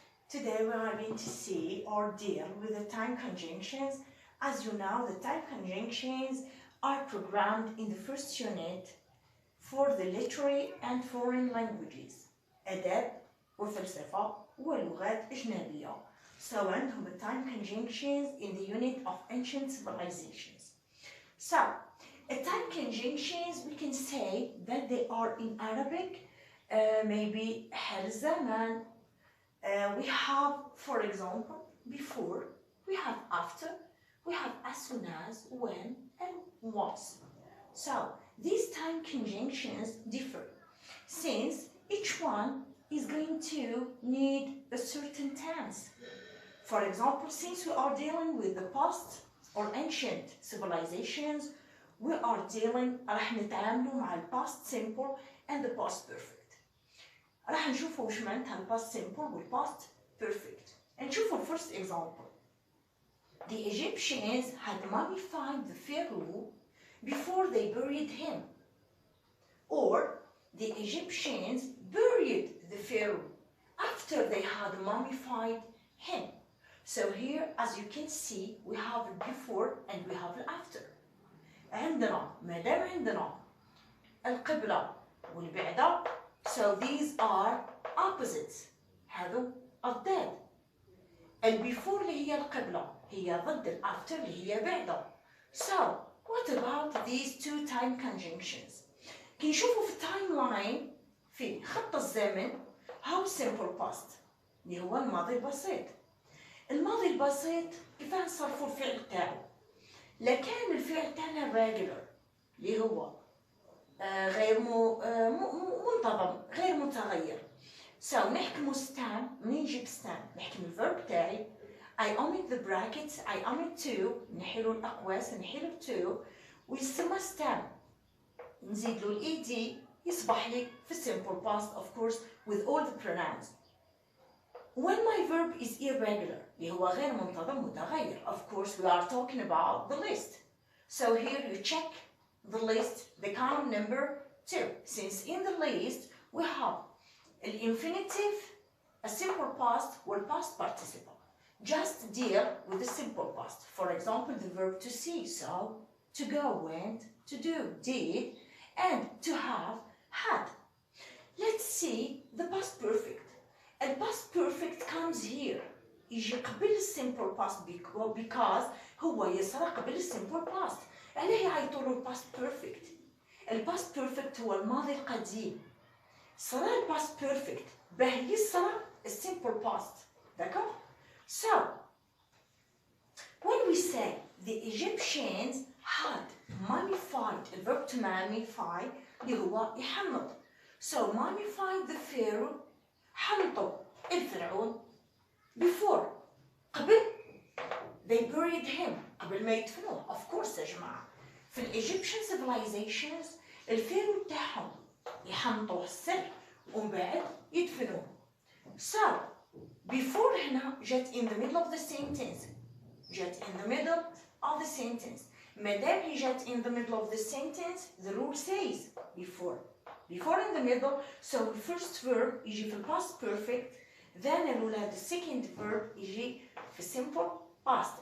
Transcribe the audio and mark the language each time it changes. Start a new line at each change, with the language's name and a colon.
English: Today we are going to see or deal with the time conjunctions. As you know, the time conjunctions are programmed in the first unit for the literary and foreign languages.
Arabic: أدب وفلسفة ولغات أجنبية.
English: So عندهم the time conjunctions in the unit of ancient civilizations. So, time conjunctions, we can say that they are in Arabic. Maybe
Arabic: حال الزمن.
English: We have, for example, before, we have after, we have as soon as, when, and once. So, these time conjunctions differ, since each one is going to need a certain tense. For example, since we are dealing with the past or ancient civilizations, we are dealing,
Arabic: راح نتعاملوا مع ال
English: past simple and the past perfect.
Arabic: راح نشوفوا وش معناتها ال past simple وال past perfect. نشوفوا ال
English: first example. The Egyptians had mummified the pharaoh before they buried him. Or the Egyptians buried the pharaoh after they had mummified him. So here, as you can see, we have it before and we have it after.
Arabic: عندنا مادام عندنا القبلة والبعدة,
English: so these are opposites.
Arabic: هذو الضد. البيفور اللي هي القبلة هي ضد الافter اللي هي بعدة.
English: So what about these two time conjunctions?
Arabic: كي نشوفوا في التايم لاين في خط الزمن
English: how simple past
Arabic: اللي هو الماضي البسيط. الماضي البسيط كيف نصرفوا الفعل تاعو؟ لكان الفعل تاعنا regular اللي هو غير منتظم غير متغير.
English: So نحكموا stem.
Arabic: منين نجيب stem؟ نحكم الفيرب تاعي
English: I omit the brackets, I omit to,
Arabic: نحيلو الأقواس نحيلو to ويسمى
English: stem.
Arabic: نزيد له ال ed يصبح لي في simple past
English: of course with all the pronouns. When my verb is irregular
Arabic: اللي هو غير منتظم متغير,
English: of course we are talking about the list. So here you check the list, the column number 2. Since in the list we have the infinitive, a simple past or past participle. Just deal with the simple past. For example, the verb to see, so to go went, to do did, and to have had. Let's see the past perfect. And past perfect comes here.
Arabic: يجي قبل simple past because هو يصرى قبل simple past. علاه يعيطوا له past perfect؟ الباست بيرفكت هو الماضي القديم. صرا الباست بيرفكت باه يصرى السيمبل باست.
French: D'accord?
English: So, when we say the Egyptians had mummified, the verb to mummify
Arabic: اللي هو يحنط.
English: So, mummified the pharaoh,
Arabic: حنطوا الفرعون
English: before قبل they buried him
Arabic: قبل ما يدفنوه. Of course يا جماعة في الإيجيبشن civilizations الفيرو تاعهم يحنطوه السر ومن بعد يدفنوه.
English: So before
Arabic: هنا جات
English: in the middle of the sentence. جات in the middle of the sentence.
Arabic: مادام هي جات
English: in the middle of the sentence, the rule says before. Before in the middle, so the first verb يجي في past perfect, then الأولاد the second verb يجي في simple past.